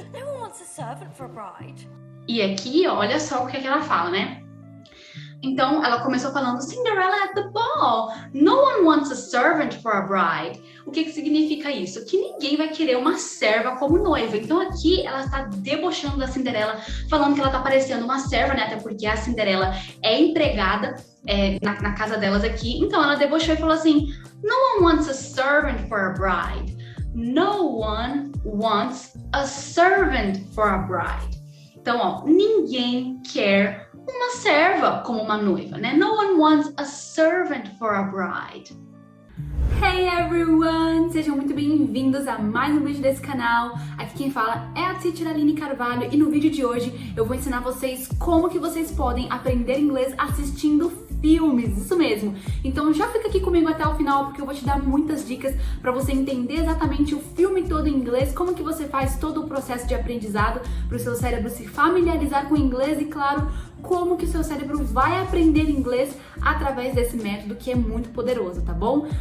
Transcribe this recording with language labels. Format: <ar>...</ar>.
<en>No one wants a servant for a bride.</en> <pt>E aqui, olha só o que ela fala, né? Então, ela começou falando</pt> <en>Cinderella at the ball. No one wants a servant for a bride.</en> <pt>O que significa isso? Que ninguém vai querer uma serva como noiva. Então, aqui, ela está debochando da Cinderela, falando que ela está parecendo uma serva, né? Até porque a Cinderela é empregada na casa delas aqui. Então, ela debochou e falou assim,</pt> <en>no one wants a servant for a bride. No one wants a servant for a bride.</en> <pt>Então, ó, ninguém quer uma serva como uma noiva, né?</pt> <en>No one wants a servant for a bride. Hey everyone!</en> <pt>Sejam muito bem-vindos a mais um vídeo desse canal. Aqui quem fala é a Teacher Aline Carvalho e no vídeo de hoje eu vou ensinar vocês como que vocês podem aprender inglês assistindo filmes, isso mesmo. Então já fica aqui comigo até o final porque eu vou te dar muitas dicas para você entender exatamente o filme todo em inglês, como que você faz todo o processo de aprendizado para o seu cérebro se familiarizar com o inglês e, claro, como que o seu cérebro vai aprender inglês através desse método que é muito poderoso, tá bom?</pt>